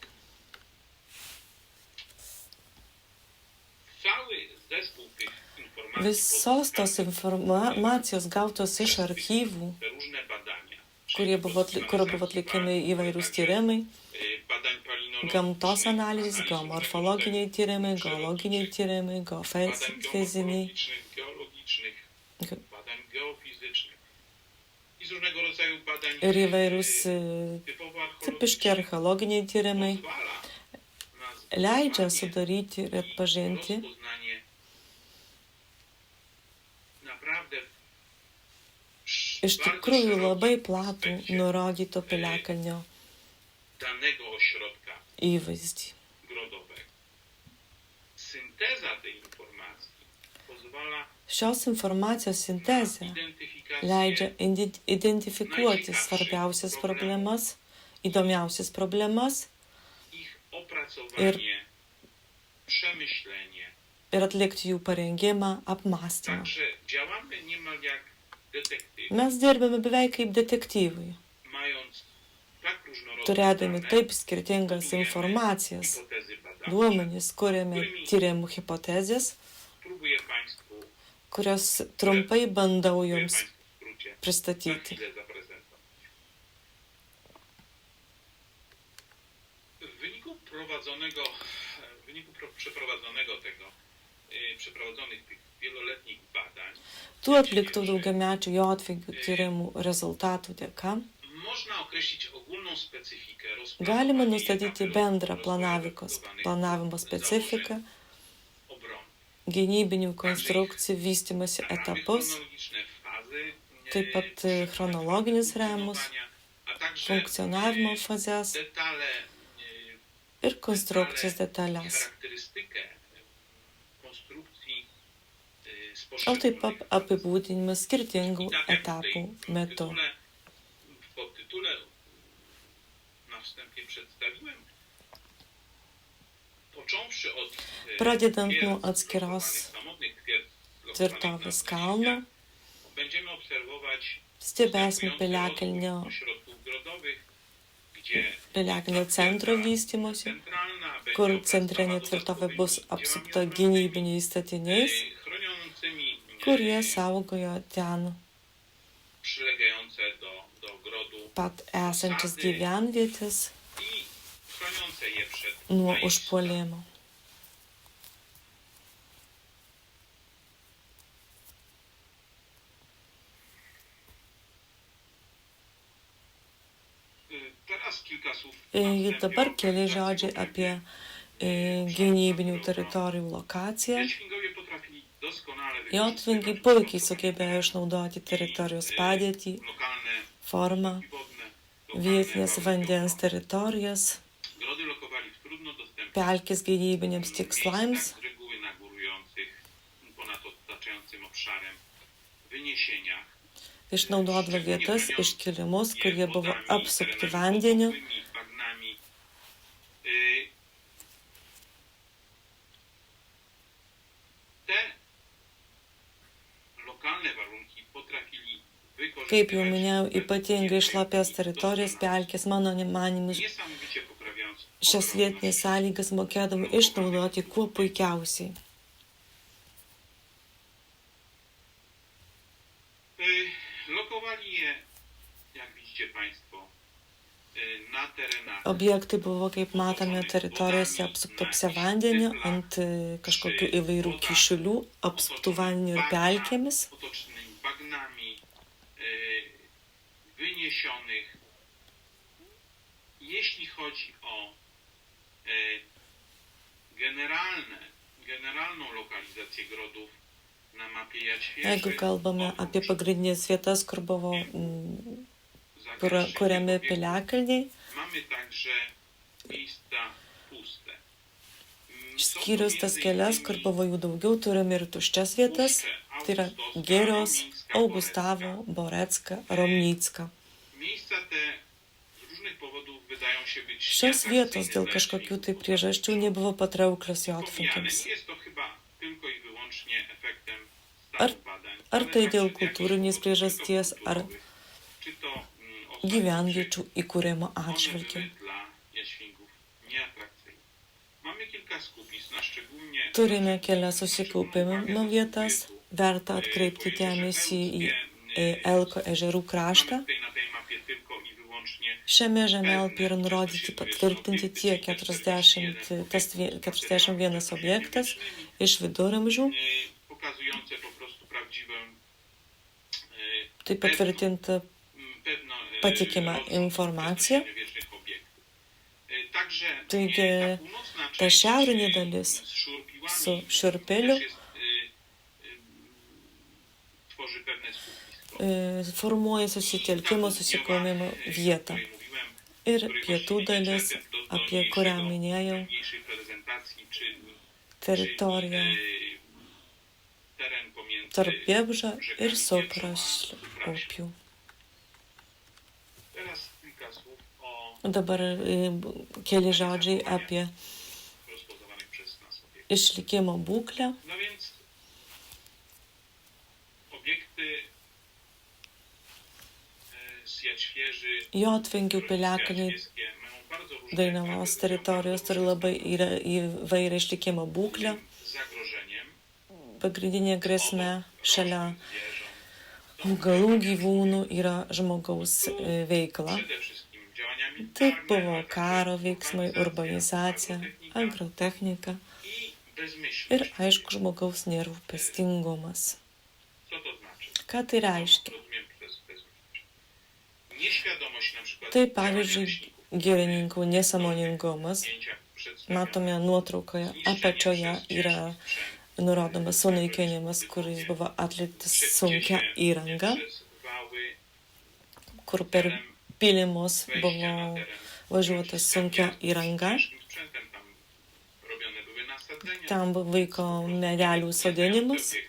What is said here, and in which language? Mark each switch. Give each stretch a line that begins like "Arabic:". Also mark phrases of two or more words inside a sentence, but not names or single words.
Lithuanian: Visos tos informacijos gautos iš archyvų, kurie buvo atlikami įvairūs tyrimai, gamtos analizės, geomorfologiniai tyrimai, geologiniai tyrimai, geofiziniai, ir įvairūs tipiški archeologiniai tyrimai leidžia sudaryti ir atpažinti
Polish: rozpoznanie naprawdę
Lithuanian: iš
Polish: bardzo
Lithuanian: tikrųjų
Polish: szerokim
Lithuanian: labai platų
Polish: aspekcie
Lithuanian: nurodyto piliakalnio
Polish: danego ośrodka
Lithuanian: įvaizdį.
Polish: grodowego. Synteza tej informacji pozwala
Lithuanian: Šios informacijos
Polish: na
Lithuanian: sintezė leidžia
Polish: identyfikację
Lithuanian: identifikuoti svarbiausias problemas, įdomiausias problemas
Polish: ich opracowanie, przemyślenie.
Lithuanian: ir atlikti jų parengimą, apmąstymą.
Polish: Także działamy niemal jak detektyw,
Lithuanian: Mes dirbame beveik kaip detektyvai,
Polish: mając tak różnorodne
Lithuanian: turėdami
Polish: dane,
Lithuanian: taip skirtingas
Polish: budujemy
Lithuanian: informacijas,
Polish: hipotezy badawcze.
Lithuanian: duomenys, kuriame tyrimų hipotezės,
Polish: Próbuję Państwu
Lithuanian: kurias trumpai bandau
Polish: w
Lithuanian: jums
Polish: skrócie za
Lithuanian: pristatyti.
Polish: chwilę zaprezentować. W wyniku przeprowadzonych tych wieloletnich badań
Lithuanian: Tų atliktų daugiamečių jotvingių tyrimų rezultatų dėka
Polish: można określić ogólną specyfikę
Lithuanian: galima
Polish: rozpracowania i
Lithuanian: nustatyti
Polish: etapy
Lithuanian: bendrą
Polish: rozwoju
Lithuanian: planavimo specifiką,
Polish: założeń obrony.
Lithuanian: gynybinių konstrukcijų vystimosi
Polish: Ramy
Lithuanian: etapus,
Polish: chronologiczne, fazy,
Lithuanian: taip pat chronologinius rėmus,
Polish: funkcjonowania, a także
Lithuanian: funkcionavimo fazes
Polish: detale,
Lithuanian: ir konstrukcijos detalės,
Polish: charakterystykę konstrukcji z
Lithuanian: o taip pat
Polish: poszczególnych
Lithuanian: apibūdinimas skirtingų
Polish: I tak jak
Lithuanian: etapų
Polish: tutaj
Lithuanian: metu.
Polish: w podtytule na wstępie przedstawiłem, począwszy od
Lithuanian: Pradedant
Polish: twierdz
Lithuanian: nuo atskiros
Polish: lokowanych, samotnych twierdz lokowanych
Lithuanian: tvirtovės
Polish: na
Lithuanian: kalno,
Polish: Podnieśniach, będziemy obserwować
Lithuanian: stebėsime
Polish: postępujący
Lithuanian: piliakalnio
Polish: rozwój ośrodków grodowych, gdzie
Lithuanian: piliakalnio centro vystymosi,
Polish: centralna będzie
Lithuanian: kur
Polish: opracowała
Lithuanian: centrinė tvirtovė bus
Polish: dodatkowymi
Lithuanian: apsupta
Polish: działami
Lithuanian: gynybiniais statiniais,
Polish: chroniącymi
Lithuanian: kurie saugojo ten
Polish: przylegające do grodu
Lithuanian: pat esančias gyvenvietės
Polish: i chroniące je przed
Lithuanian: nuo
Polish: zajęciem.
Lithuanian: užpuolimo.
Polish: Teraz kilka słów
Lithuanian: Ir dabar
Polish: o
Lithuanian: keli
Polish: organizacji
Lithuanian: žodžiai
Polish: potrzeby.
Lithuanian: apie gynybinių teritorijų lokaciją.
Polish: Jadźwingowie potrafili doskonale
Lithuanian: Jotvingiai
Polish: wykorzystywać
Lithuanian: puikiai sugebėjo išnaudoti teritorijos padėtį,
Polish: lokalne formą, i wodne,
Lithuanian: vietinės
Polish: lokalne
Lithuanian: vandens
Polish: warunki
Lithuanian: teritorijas,
Polish: Grody lokowali w trudno dostępnych
Lithuanian: pelkės gynybiniams tikslams,
Polish: miejscach, z reguły na górujących, ponad otaczającym obszarem wyniesieniach.
Lithuanian: išnaudodavo vietas iškilimus, kurie buvo apsupti vandeniu,
Polish: Bagnami. Te lokalne warunki potrafili
Lithuanian: kaip jau
Polish: wykorzystywać
Lithuanian: minėjau, ypatingai šlapias teritorijas pelkės, mano manimu,
Polish: niesamowicie poprawiając
Lithuanian: šias vietinės sąlygas mokėdavo išnaudoti kuo puikiausiai.
Polish: Lokowali je, jak widzicie Państwo, na terenach
Lithuanian: Objektai buvo, kaip matome, teritorijose apsuptose vandeniu, ant kažkokių įvairių kišulių, apsuptų vandeniu ir pelkėmis,
Polish: otoczonymi bagnami, wyniesionych. Jeśli chodzi o generalną lokalizację grodów na mapie
Lithuanian: jeigu
Polish: Jadźwieży,
Lithuanian: kalbame apie pagrindinės vietas, kur buvo kuriami piliakalniai,
Polish: mamy także miejsca puste.
Lithuanian: išskyrus tas kelias, kur buvo jų daugiau, turime ir tuščias vietas, tai yra Gėrios, Augustavo, Borecka, Romnicka.
Polish: Miejsca te z różnych powodów wydają się być
Lithuanian: Šios vietos dėl
Polish: nieatrakcyjne
Lithuanian: kažkokių
Polish: dla
Lithuanian: tai priežasčių nebuvo patrauklios jotvingiams.
Polish: Jest to chyba tylko i wyłącznie efektem
Lithuanian: Ar-
Polish: stanu badań.
Lithuanian: ar
Polish: ale
Lithuanian: tai
Polish: także
Lithuanian: dėl
Polish: z jakichś
Lithuanian: kultūrinės
Polish: powodów,
Lithuanian: priežasties,
Polish: czy to
Lithuanian: ar
Polish: kultūrowych, czy to ostatnich,
Lithuanian: gyvenviečių įkūrimo
Polish: one
Lithuanian: atžvilgiu.
Polish: były dla jaświngów nieatrakcyjne. Mamy kilka skupisk, na szczególnie
Lithuanian: Turime kelias susikaupimo vietas, verta atkreipti dėmesį į Elko ežerų kraštą.
Polish: Mamy tutaj na tej mapie tylko i wyłącznie
Lithuanian: Šiame žemėlapyje yra nurodyti patvirtinti tie 41 objektas iš viduramžių,
Polish: pokazujące po prostu prawdziwą
Lithuanian: tai patvirtinta
Polish: pewno
Lithuanian: patikima informacja.
Polish: wiecznych obiektów. Także
Lithuanian: Taigi,
Polish: ta północna
Lithuanian: ta
Polish: część
Lithuanian: šiaurinė dalis
Polish: z szurpiłami
Lithuanian: su šiurpeliu
Polish: też jest, tworzy pewne skupisko.
Lithuanian: formuoja susitelkimo, susikomimo vietą.
Polish: Której mówiłem,
Lithuanian: Ir
Polish: której
Lithuanian: pietų
Polish: właściwie
Lithuanian: dalis,
Polish: do
Lithuanian: apie kurią
Polish: mniejszego-
Lithuanian: minėjau,
Polish: mniejszej prezentacji, czyli
Lithuanian: teritorija
Polish: teren pomiędzy
Lithuanian: tarp Biebža ir
Polish: rzekami
Lithuanian: Sopros
Polish: Pietru a Supraśnią.
Lithuanian: upių.
Polish: Teraz kilka słów o
Lithuanian: Dabar keli žodžiai apie
Polish: rozpoznawanych przez nas obiektach.
Lithuanian: išlikimo būklę.
Polish: No więc obiekty z Jaćwieży,
Lithuanian: Jotvingių piliakalniai
Polish: jaćwieckie mają bardzo różne
Lithuanian: Dainavos
Polish: charaktery,
Lithuanian: teritorijos turi labai įvairią išlikimo būklę.
Polish: zagrożeniem
Lithuanian: Pagrindinė grėsmė šalia
Polish: zwierząt,
Lithuanian: augalų gyvūnų yra žmogaus veikla.
Polish: przede wszystkim działaniami
Lithuanian: Tai
Polish: karne,
Lithuanian: buvo
Polish: ale także
Lithuanian: karo veiksmai,
Polish: urbanizacja,
Lithuanian: urbanizacija, agrotechnika
Polish: i bezmyślność.
Lithuanian: ir aišku žmogaus nervų pestingumas.
Polish: Co to znaczy?
Lithuanian: Ką tai reiškia?
Polish: Rozumiem przez bezmyślność. Nieświadomość na przykład
Lithuanian: Tai
Polish: działania
Lithuanian: pavyzdžiui,
Polish: leśników.
Lithuanian: girininkų nesąmoningumas.
Polish: Zdjęcia przedstawione.
Lithuanian: Matome nuotraukoje apačioje yra nurodomas sunaikinimas, kuris buvo atliktas sunkia įranga, kur per pylimus buvo važiuota sunkia įranga. Tam vyko medelių sodinimas.